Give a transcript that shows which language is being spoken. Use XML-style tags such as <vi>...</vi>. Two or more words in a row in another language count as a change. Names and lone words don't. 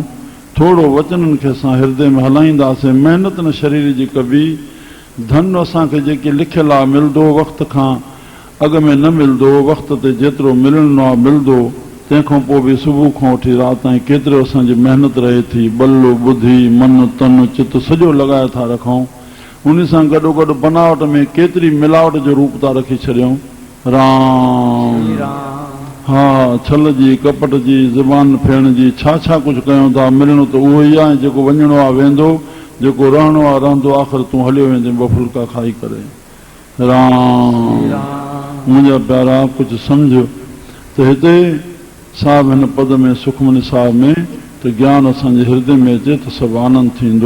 <sd>थोरो वचननि खे असां हृदय में हलाईंदासीं। महिनत न शरीर जी कबी। धन असांखे जेके लिखियलु आहे मिलंदो, वक़्त खां अॻु में न मिलंदो। वक़्त ते जेतिरो मिलणो आहे मिलंदो। तंहिंखां पोइ बि सुबुह खां वठी राति ताईं केतिरो असांजी महिनत रहे थी। बल बुद्धि मन तन चित सॼो लॻाए था रखूं। उन सां गॾोगॾु बनावट में केतिरी मिलावट जो रूप था रखी छॾियूं। राम हा, छल जी, कपट जी, ज़ुबान फेरण जी, छा छा कुझु कयूं था। मिलणो त उहो ई आहे, जेको वञिणो आहे वेंदो, जेको रहणो आहे रहंदो। आख़िर तूं हलियो वेंदे ॿ फुल्का खाई करे। राम मुंहिंजा प्यारा, कुझु सम्झ त हिते साहिब हिन पद में, सुखमनी साहिब में, त ज्ञान असांजे हृदय में अचे त सभु आनंद थींदो।</sd>